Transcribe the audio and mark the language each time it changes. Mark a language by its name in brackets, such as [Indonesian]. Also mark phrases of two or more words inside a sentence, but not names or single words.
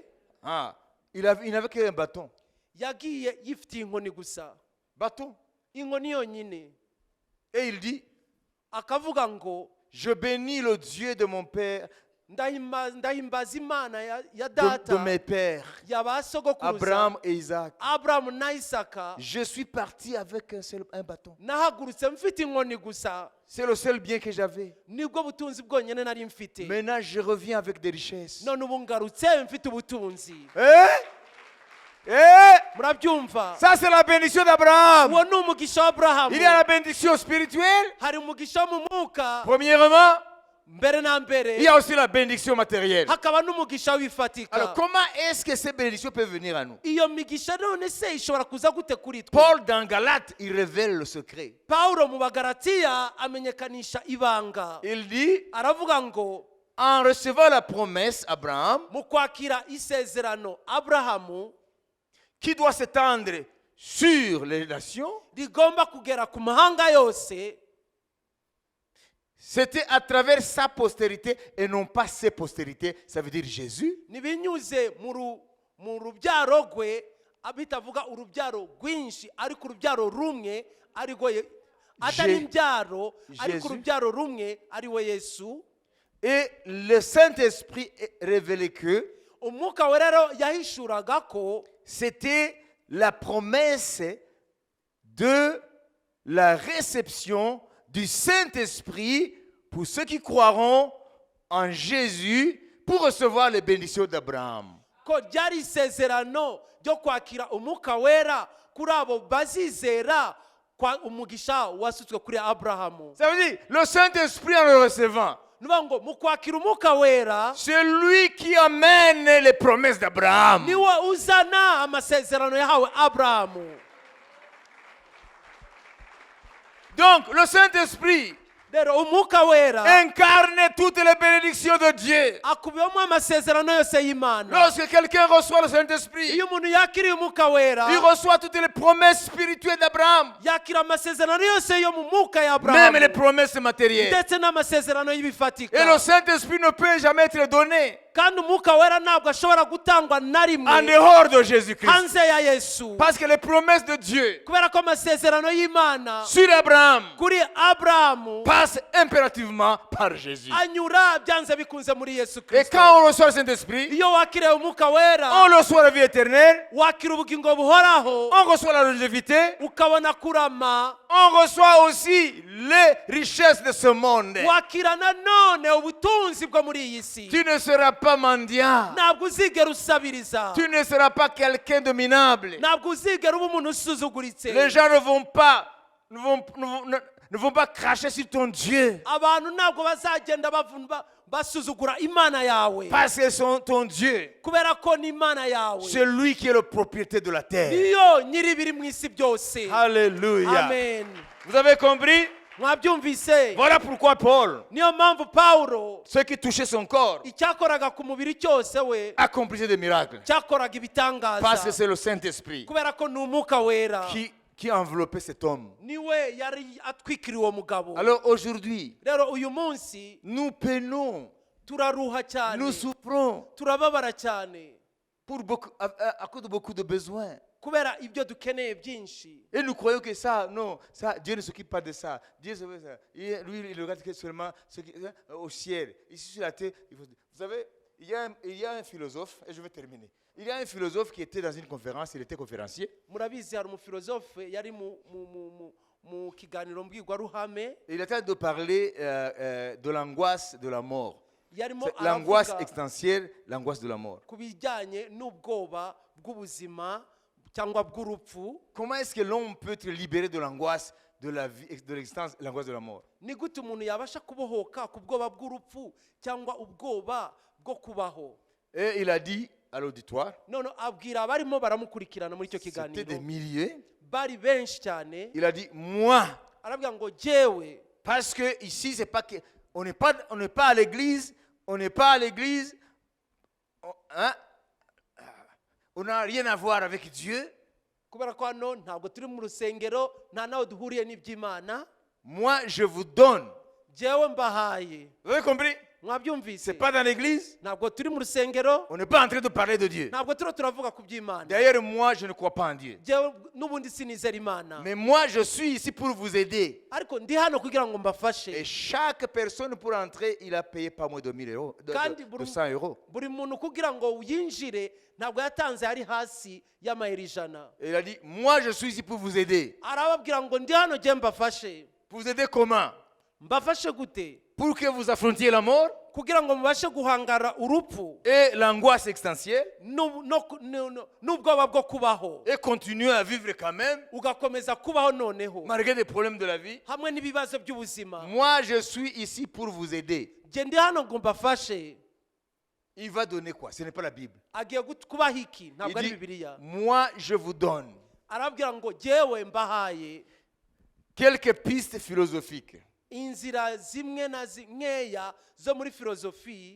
[French] Ah, il n'avait qu'un bâton. [Kinyarwanda] Yagiye yifitiye inkoni gusa, [French] Bâton. [Kinyarwanda] inkoni yonyine. [French] Et il dit, [Kinyarwanda] Akavuga ngo [French] je bénis le Dieu de mon père, [Kinyarwanda] ndahimbaza Imana ya [French] de [Kinyarwanda] data [French] mes pères, [Kinyarwanda] yaba sogokuruza [French] Abraham et Isaac. [Kinyarwanda] Aburahamu na Isaka. [French] Je suis parti avec un bâton. [Kinyarwanda] Nahagurutse mfite inkoni gusa, [French] C'est le seul bien que j'avais. [Kinyarwanda] nibwo butunzi bwonyine nari mfite. [French] Maintenant, je reviens avec des richesses. [Kinyarwanda] None ubu ngarutse mfite ubutunzi. Murabyumva? [French] Ça, c'est la bénédiction d'Abraham. [Kinyarwanda] Uwo ni umugisha wa Aburahamu. [French] Il y a la bénédiction spirituelle, [Kinyarwanda] Hari umugisha wo mu mwuka [French] premièrement. [Kinyarwanda] mbere na [French] Il [Kinyarwanda] mbere, [French] y a aussi la bénédiction matérielle. [Kinyarwanda] hakaba n'umugisha w'ifatika. [French] Alors, comment est-ce que ces bénédictions peuvent venir à nous? [Kinyarwanda] Iyo migisha none se ishobora kuza gute kuri twe? [French] Paul, dans Galates, il révèle le secret. [Kinyarwanda] Paulo mu Bagalatiya amenyekanisha ibanga. [French] Il dit, [Kinyarwanda] Aravuga ngo [French] en recevant la promesse, Abraham, [Kinyarwanda] mu kwakira isezerano Aburahamu [French] qui doit s'étendre sur les nations, [Kinyarwanda] rigomba kugera ku mahanga yose, [French] c'était à travers sa postérité et non pas ses postérités. Ça veut dire Jésus. [Kinyarwanda] nibinyuze mu rubyaro rwe, abitavuga urubyaro rwinshi ariko urubyaro rumwe ariko atari imbyaro ariko urubyaro rumwe ari we Yesu. [French] Et le Saint-Esprit révélait que [Kinyarwanda] Umwuka we rero yahishuraga ko [French] c'était la promesse de la réception du Saint-Esprit pour ceux qui croiront en Jésus pour recevoir les bénédictions d'Abraham. [Kinyarwanda] ko ryari isezerano ryo kwakira umwuka wera kuri abo bazizera kwa umugisha wasutswe kuri Aburahamu. [French] Ça veut dire, le Saint-Esprit en le recevant, [Kinyarwanda] Nuvuga ngo mu kwakira umwuka wera [French] c'est lui qui amène les promesses d'Abraham. [Kinyarwanda] niwe uzana amasezerano yahawe Aburahamu. [French] Donc, le Saint-Esprit [Kinyarwanda] Rero umwuka wera [French] incarne toutes les bénédictions de Dieu. [Kinyarwanda] akubiyemo amasezerano yose y'Imana. [French] Lorsque quelqu'un reçoit le Saint-Esprit, [Kinyarwanda] Iyo umuntu yakiriye umwuka wera, [French] il reçoit toutes les promesses spirituelles d'Abraham, [Kinyarwanda] yakira amasezerano yose yo mu mwuka ya [French] même les [Kinyarwanda] Aburahamu [French] promesses matérielles. [Kinyarwanda] ndetse n'amasezerano [French] Et [Kinyarwanda] y'ibifatika. [French] le Saint-Esprit ne peut jamais être donné [Kinyarwanda] Kandi umwuka wera ntabwo ashobora gutangwa na [French] en [Kinyarwanda] rimwe [French] dehors de Jésus-Christ. [Kinyarwanda] hanze ya Yesu, [French] Parce que les promesses de Dieu [Kinyarwanda] kubera ko amasezerano y'Imana [French] sur Abraham [Kinyarwanda] kuri Aburahamu [French] passent impérativement par Jésus. [Kinyarwanda] anyura byanze bikunze muri Yesu [French] Et [Kinyarwanda] Kristo. [French] quand on reçoit le Saint-Esprit, [Kinyarwanda] Iyo wakiriye umwuka wera, [French] on reçoit la vie éternelle, [Kinyarwanda] wakira ubugingo buhoraho, [French] on reçoit la longévité, [Kinyarwanda] ukabona kurama, [French] on reçoit aussi les richesses de ce monde. [Kinyarwanda] wakira nanone ubutunzi bwo muri iyi si. [French] Tu ne seras pas mendiant. [Kinyarwanda] Ntabwo uzigera usabiriza, [French] Tu ne seras pas quelqu'un de minable. [Kinyarwanda] ntabwo uzigera uba umuntu usuzuguritse. [French] Les gens ne vont pas cracher sur ton Dieu. [Kinyarwanda] Abantu ntabwo bazagenda basuzugura Imana yawe, [French] Parce que c'est ton Dieu. [Kinyarwanda] kubera ko ni Imana yawe. [French] C'est lui qui est le propriétaire de la terre. [Kinyarwanda] Niyo nyiri ibiri mu isi byose. [French] Alléluia. Amen. Vous avez compris? [Kinyarwanda] Mwabyumvise? [French] Voilà pourquoi Paul, [Kinyarwanda] Niyo mpamvu Pawulo [French] ce qui touchait son corps, [Kinyarwanda] icyakoraga ku mubiri cyose we [French] accomplissait des miracles. [Kinyarwanda] cyakoraga [French] Parce que [Kinyarwanda] ibitangaza, [French] c'est le Saint-Esprit [Kinyarwanda] kubera ko ni umwuka wera [French] qui enveloppait cet homme. [Kinyarwanda] niwe yari atwikiriye uwo mugabo. [French] Alors aujourd'hui, [Kinyarwanda] Rero uyu munsi [French] nous peinons, [Kinyarwanda] turaruha cyane, [French] nous souffrons [Kinyarwanda] turababara cyane [French] pour à cause de beaucoup de besoins. [Kinyarwanda] kubera ibyo dukeneye byinshi. [French] Et nous croyons que ça, non, ça, Dieu ne s'occupe pas de ça. Dieu se fait ça. Lui, il regarde que seulement ce qui, au ciel. Ici sur la terre, vous savez, il y a un philosophe, et je vais terminer. Il y a un philosophe qui était dans une conférence, il était conférencier. [Kinyarwanda] Murabizi hari umufilozofe yari mu kiganiro mbwirwaruhame, [French] Il était en train de parler de l'angoisse de la mort. [Kinyarwanda] yarimo [French] C'est l'angoisse [Kinyarwanda] aravuga [French] existentielle, l'angoisse de la mort. [Kinyarwanda] ku bijyanye n'ubwoba bw'ubuzima cyangwa bw'urupfu. [French] Comment est-ce que l'homme peut être libéré de l'angoisse de la vie, de l'existence, l'angoisse de la mort? [Kinyarwanda] Ni gute umuntu yabasha kubohoka ku bwoba bw'urupfu cyangwa ubwoba bwo kubaho? [French] Et il a dit à l'auditoire, [Kinyarwanda] None abwira abarimo baramukurikirana muri icyo [French] c'était [Kinyarwanda] kiganiro, [French] des milliers, [Kinyarwanda] bari benshi cyane, [French] il a dit, moi, [Kinyarwanda] arabwira ngo jyewe, [French] parce que ici, c'est pas que, on n'est pas à l'église, on n'est pas à l'église, hein, on n'a rien à voir avec Dieu. [Kinyarwanda] kubera ko hano ntabwo turi mu rusengero, nta naho duhuriye n'iby'Imana, [French] Moi, je vous donne. [Kinyarwanda] jyewe mbahaye. [French] Vous avez compris? [Kinyarwanda] Mwabyumvise? [French] C'est pas dans l'église, [Kinyarwanda] Ntabwo turi mu rusengero, [French] on n'est pas en train de parler de Dieu. [Kinyarwanda] ntabwo turavuga ku by'Imana. [French] D'ailleurs, moi, je ne crois pas en Dieu. [Kinyarwanda] Jyewe n'ubundi sinizera Imana, [French] Mais moi, je suis ici pour vous aider. [Kinyarwanda] ariko ndi hano kugira ngo [French] Et [Kinyarwanda] mbafashe. [French] chaque personne pour entrer, il a payé pas moins de 1000 euros, de 100 euros. [Kinyarwanda] Buri muntu kugira ngo yinjire ntabwo yatanze ari hasi y'amayero 100. [French] Et il a dit, moi, je suis ici pour vous aider. [Kinyarwanda] Arababwira ngo ndi hano jye mbafashe. [French] Pour vous aider comment? [Kinyarwanda] Mbafashe gute? [French] Pour que vous affrontiez la mort [Kinyarwanda] Kugira ngo mubashe guhangara urupfu [French] et l'angoisse existentielle [Kinyarwanda] n'ubwoba bwo kubaho, [French] et continuer à vivre quand même, [Kinyarwanda] ugakomeza kubaho noneho [French] malgré les problèmes de la vie. [Kinyarwanda] hamwe n'ibibazo by'ubuzima. [French] Moi, je suis ici pour vous aider. [Kinyarwanda] Jye ndi hano ngo mbafashe. [French] Il va donner quoi? Ce n'est pas la Bible. [Kinyarwanda] Agiye kubaha iki? [French] Il [Kinyarwanda] Ntabwo ari [French] dit, [Kinyarwanda] Bibiliya. [French] moi, je vous donne [Kinyarwanda] Arabwira ngo jyewe mbahaye [French] quelques pistes philosophiques [Kinyarwanda] inzira zimwe na nkeya zo muri filozofi,